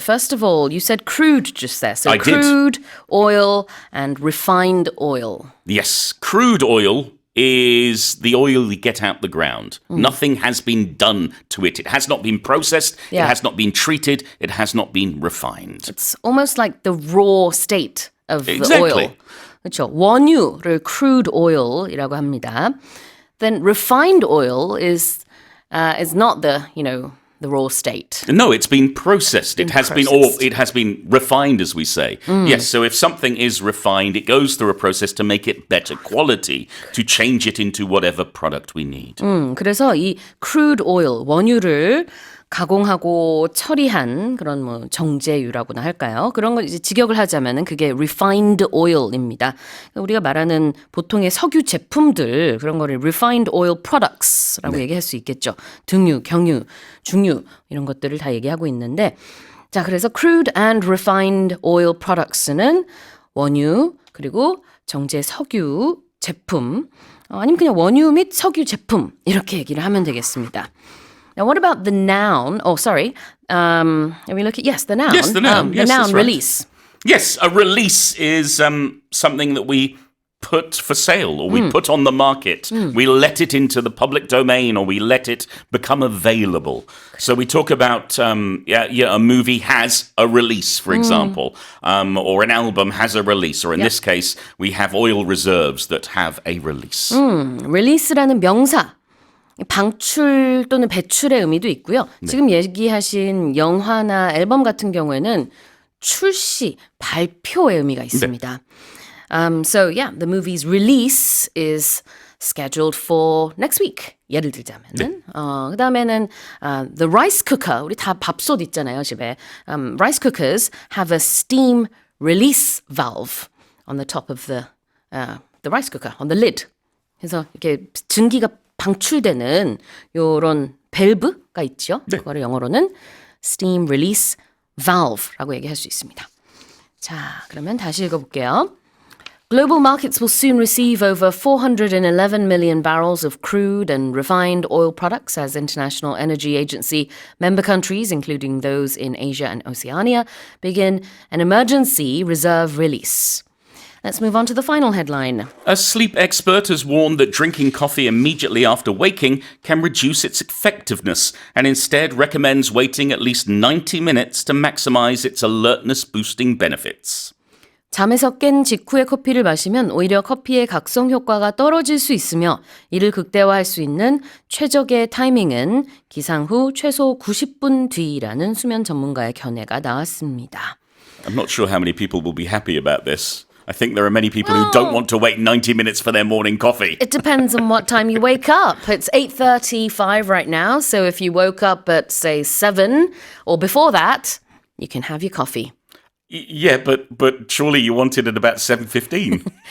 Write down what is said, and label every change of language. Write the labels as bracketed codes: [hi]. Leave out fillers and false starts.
[en] First of all, you said crude just there. So crude, oil, and refined oil. Yes, crude oil is the oil you get out the ground. Nothing has been done to it. It has not been processed. It has not been treated. It has not been refined. It's almost like the raw state of the Exactly. [ko] oil. 그렇죠. 원유를 crude oil이라고 합니다. [en] Then refined oil is not the raw state. No, it's been processed. It has been refined, as we say. Yes, so if something is refined, it goes through a process to make it better quality, to change it into whatever product we need. [ko] 그래서 이 crude oil, 원유를 가공하고 처리한 그런 뭐 정제유라고나 할까요? 그런 걸 이제 직역을 하자면은 그게 refined oil입니다. 우리가 말하는 보통의 석유 제품들 그런 거를 refined oil products라고 얘기할 수 있겠죠. 등유, 경유, 중유 이런 것들을 다 얘기하고 있는데 자, 그래서 [en] crude and refined oil products [ko] 는 원유 그리고 정제 석유 제품 아니면 그냥 원유 및 석유 제품 이렇게 얘기를 하면 되겠습니다. [en] Now, what about the noun? Oh, sorry. Are we looking? Yes, the noun. Yes, the noun. The Yes, noun that's right. release. Yes, a release is something that we put for sale or we put on the market. We let it into the public domain or we let it become available. So we talk about, a movie has a release, for example, or an album has a release, or in this case, we have oil reserves that have a release. [ko] release라는 명사. 방출 또는 배출의 의미도 있고요. 지금 얘기하신 영화나 앨범 같은 경우에는 출시, 발표의 의미가 있습니다. [en] So yeah, the movie's release is scheduled for next week. [ko] 예를 들자면은 그다음에는 [en] the rice cooker. [ko] 우리 다 밥솥 있잖아요, 집에. [en] Rice cookers have a steam release valve on the top of the rice cooker, on the lid. [ko] 그래서 이렇게 증기가 방출되는 요런 밸브가 있죠. 그거를 영어로는 steam release valve라고 얘기할 수 있습니다. 자, 그러면 다시 읽어볼게요. [en] Global markets will soon receive over 411 million barrels of crude and refined oil products as International Energy Agency member countries, including those in Asia and Oceania, begin an emergency reserve release. Let's move on to the final headline. A sleep expert has warned that drinking coffee immediately after waking can reduce its effectiveness and instead recommends waiting at least 90 minutes to maximize its alertness-boosting benefits. [ko] 잠에서 깬 직후에 커피를 마시면 오히려 커피의 각성효과가 떨어질 수 있으며 이를 극대화할 수 있는 최적의 타이밍은 기상 후 최소 90분 뒤라는 수면 전문가의 견해가 나왔습니다. [en] I'm not sure how many people will be happy about this. I think there are many people who don't want to wait 90 minutes for their morning coffee. It depends on what time you wake up. It's 8:35 right now, so if you woke up at, say, 7 or before that, you can have your coffee. Yeah, but surely you want it at about 7:15.